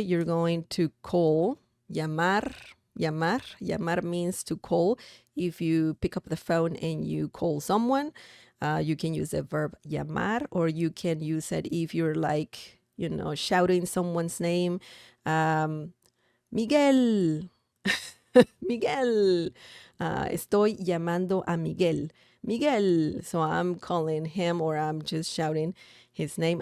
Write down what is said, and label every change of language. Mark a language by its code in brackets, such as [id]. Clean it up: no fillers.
[en] You're going to call. Llamar. Llamar. Llamar means to call. If you pick up the phone and you call someone, you can use the verb llamar, or you can use it if you're like, you know, shouting someone's name. [es] Miguel. Miguel. Estoy llamando a Miguel. Miguel. [en] So I'm calling him or I'm just shouting his name.